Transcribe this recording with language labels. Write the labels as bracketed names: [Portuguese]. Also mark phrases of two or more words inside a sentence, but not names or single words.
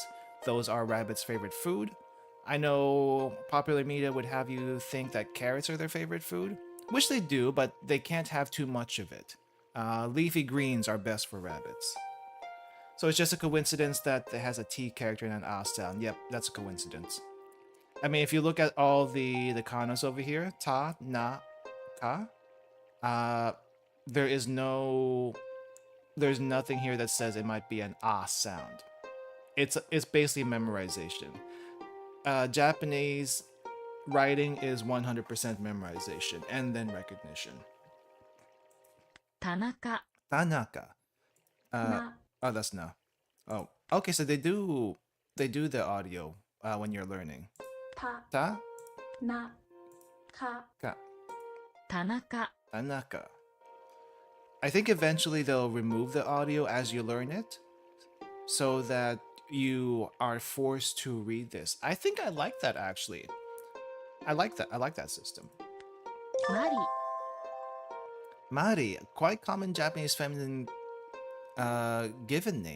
[English] Those are rabbits' favorite food. I know popular media would have you think that carrots are their favorite food, which they do, but they can't have too much of it. Leafy greens are best for rabbits. So it's just a coincidence that it has a T character and an A sound. Yep, that's a coincidence. I mean, if you look at all the kanas over here, [Japanese] ta, na, ka, [English] there's nothing here that says it might be an A sound. It's basically memorization. Japanese writing is 100% memorization and then recognition. Tanaka Tanaka. Na. Oh, that's na. Oh, okay. So they do the audio when you're learning. Ta. Ta, Na. Ka. ka, Tanaka Tanaka. I think eventually they'll remove the audio as you learn it, so that you are forced to read this. I think I like that, actually. I like that system. Mari Mari, a quite common Japanese feminine given name.